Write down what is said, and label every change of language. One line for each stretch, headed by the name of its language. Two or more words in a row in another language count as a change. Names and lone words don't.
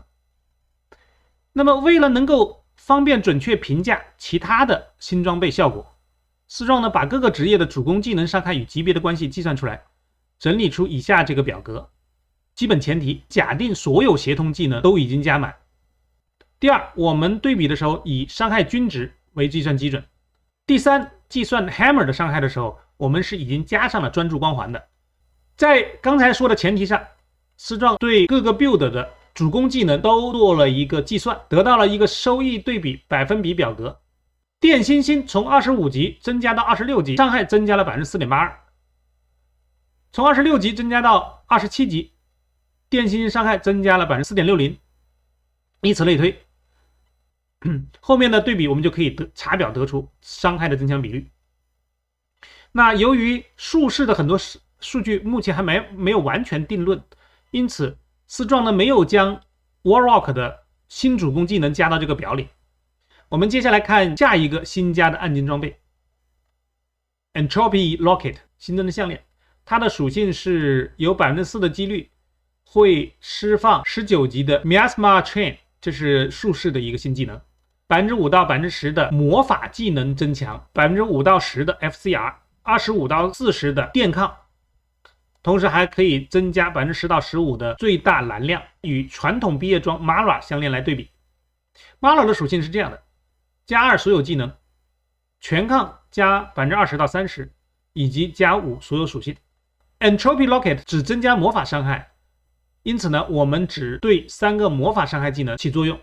Chinese: 那麼為了能夠方便準確評價其他的新裝備效果，思壯呢把各個職業的主攻技能傷害與級別的關係計算出來，整理出以下這個表格。基本前提，假定所有協同技能都已經加滿。第2，我們對比的時候以傷害均值為計算基準。第3，計算 Hammer 的傷害的時候，我們是已經加上了专注光環的。在刚才說的前提上，思壯对各個 build 的主攻技能都做了一個計算，得到了一個收益對比百分比表格。電星星從25級增加到26級，傷害增加了 4.82%。從26級增加到27級，電星星傷害增加了 4.60%。以此類推。後面的對比我們就可以查表得出傷害的增強比率。那由於術士的很多數据目前還沒有完全定論，因此思壯呢沒有將 Warlock 的新主攻技能加到這個表裡。我們接下來看下一個新加的暗金裝備 Entropy Locket 新增的項鏈，它的屬性是有 4% 的幾率會釋放19 級的 Miasma Chain， 這是術士的一個新技能。5%到10%的魔法技能增強， 5%到10% 的 FCR， 25% 到40%的電抗，同時還可以增加 10%到15% 的最大藍量，與傳統畢業裝 Mara 相連來對比。Mara 的屬性是這樣的：+2所有技能，全抗加 20% 到 30%， 以及+5所有屬性。Entropy Locket 只增加魔法傷害，因此呢，我們只對3個魔法傷害技能起作用。